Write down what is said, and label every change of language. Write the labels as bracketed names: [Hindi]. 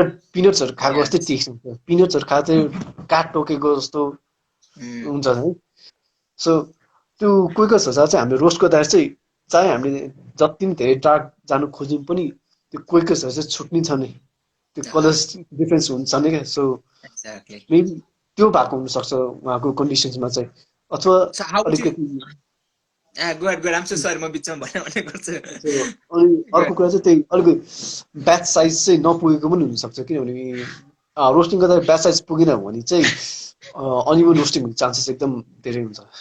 [Nepali] पिनट्सहरू खाएको जस्तै टेस्ट हुन्छ पिनट्सहरू खाँदा काठ टोकेको जस्तो हुन्छ है सो त्यो क्वेकर्सहरू चाहिँ हामीले रोस्ट गर्दाखेरि चाहिँ चाहे हामीले जति पनि धेरै डार्क जानु खोज्यौँ पनि त्यो क्वेकर्सहरू चाहिँ छुट्ने छ नि त्यो कलर्स डिफरेन्स हुन्छ नि क्या सो मेबी त्यो भएको हुनसक्छ उहाँको कन्डिसन्समा चाहिँ अथवा अलिकति [English] go ahead I'm so sorry [Nepali] म बिचमा भन्ने गर्छु अनि अर्को कुरा चाहिँ त्यही अलिकति ब्याच साइज चाहिँ नपुगेको पनि हुनसक्छ किनभने रोस्टिङ गर्दा ब्याच साइज पुगेन भने चाहिँ अनइभन रोस्टिङ हुने चान्सेस एकदम धेरै हुन्छ